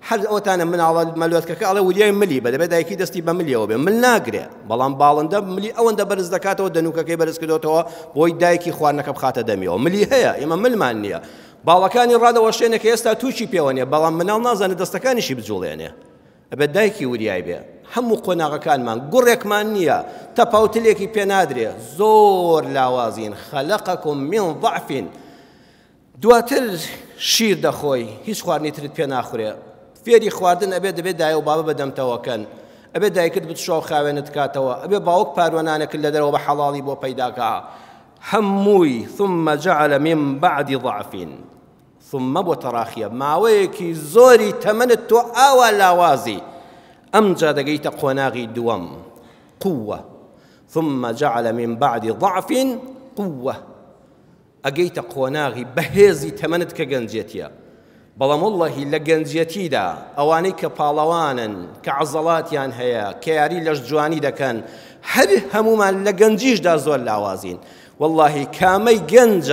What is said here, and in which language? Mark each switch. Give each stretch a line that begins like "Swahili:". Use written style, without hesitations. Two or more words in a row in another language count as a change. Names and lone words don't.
Central Kurdish: هەر ئەوتانە مناڵە مەلوێتکەکە ئەڵێ وریای ملی بە دەبێت دایکی دەستی بە ملیەوە بێ مل ناگرێ بەڵام باڵندە ملی ئەوەندە بەرز دەکاتەوە دەنوکەکەی بەرز کردوتەوە بۆی دایکی خواردنەکە بخاتە دەمیەوە ملی هەیە ئێمە ملمان نییە باڵەکانی ڕادەوەشێنێک ئێستا تووشی پێوە نیە بەڵام مناڵ نازانێت دەستەکانیشی بجوڵێنێ ئەبێت دایکی وریای بێ هەموو قۆناغەکانمان گوڕێکمان نییە تەپاوتلێکی پێ نادرێ زۆر لاوازین
Arabic: خەلەقەکم من ضعف
Central Kurdish: دواتر شیر دەخۆی هیچ خواردنی ترت پێ ناخورێ فێری خواردن ئەبێت دەبێت دایە و بابە بەدەمتەوەکەن ئەبێت دایکت بتشۆ خاوێنت کاتەوە ئەبێت باوک پاروانانێکت لە دەرەوە بە حەڵاڵی بۆ پەیداکە هەمووی
Arabic: ثم جعل من بعد ضعف
Central Kurdish: ثم بۆ تەراخیە ماوەیەکی زۆری تەمەنت تۆ ئاوا لاوازی ئەمجا دەگەیتە قۆناغی دووەم قووە
Arabic: ثم جعل من بعد ضعف
Central Kurdish: قووە ئەگەیتە قۆناغی بەهێزی تەمەنت کە گەنجێتیە بەڵام وەڵڵاهی لە گەنجەتیدا ئەوانەی کە پاڵەوانن کە عەزەڵاتیان هەیە کە یاری لەش جوانی دەکەن هەر هەمومان لە گەنجیشدا زۆر لاوازین وەڵڵاهی کامەی گەنجە